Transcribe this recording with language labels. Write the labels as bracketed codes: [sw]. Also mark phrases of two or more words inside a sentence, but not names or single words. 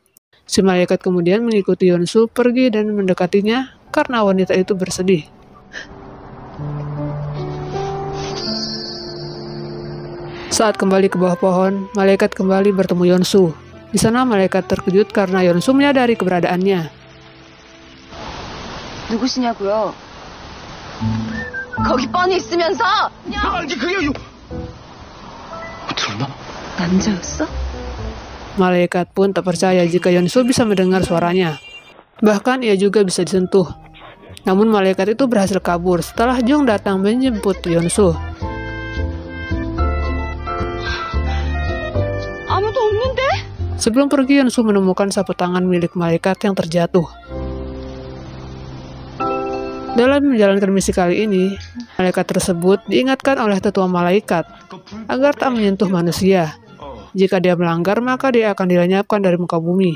[id] Si malaikat kemudian mengikuti Yonsu pergi dan mendekatinya karena wanita itu bersedih. Saat kembali ke bawah pohon, malaikat kembali bertemu Yonsu. Di sana malaikat terkejut karena Yonsu menyadari keberadaannya. [ko] 누구시냐고요? 거기 뻔히 있으면서! 들었나? 남자였어? [id] Malaikat pun tak percaya jika Yonsu bisa mendengar suaranya. Bahkan ia juga bisa disentuh. Namun malaikat itu berhasil kabur setelah Jung datang menjemput Yonsu. [ko] 아무도 없는데? [id] Sebelum pergi, Yonsu menemukan sapu tangan milik malaikat yang terjatuh. Dalam menjalankan misi kali ini, malaikat tersebut diingatkan oleh tetua malaikat agar tak menyentuh manusia. Jika dia melanggar, maka dia akan dilenyapkan dari muka bumi.